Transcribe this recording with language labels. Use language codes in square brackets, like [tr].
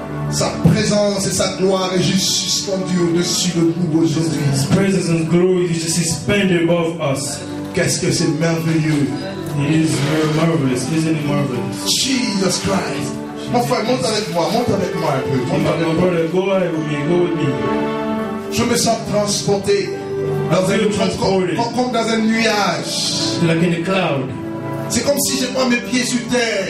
[fr] Sa présence et sa gloire est juste suspendue au-dessus de nous aujourd'hui. [en] His presence and glory is just suspended above us. [fr] Qu'est-ce que c'est merveilleux. [en] It is very marvelous, isn't it marvelous? Jesus Christ. [fr] Mon frère, monte avec moi un peu. Monte avec [en] My [fr] moi. [en] brother, go ahead with me, go with me. [fr] Je me sens transporté dans [en] I feel transported. [fr] comme dans un nuage. [en] Like in a cloud. [fr] C'est comme si je pas mes pieds sur terre.